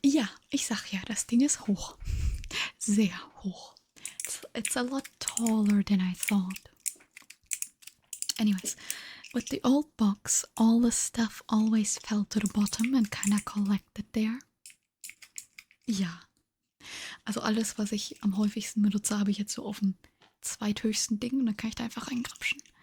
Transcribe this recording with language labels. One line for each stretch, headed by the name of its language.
German: Ja, ich sag ja, das Ding ist hoch. Sehr hoch.
English: It's a lot taller than I thought. Anyways, with the old box, all the stuff always fell to the bottom and kinda collected there.
German: Ja. Also alles, was ich am häufigsten benutze, habe ich jetzt so auf dem zweithöchsten Ding und dann kann ich da einfach reingrapschen.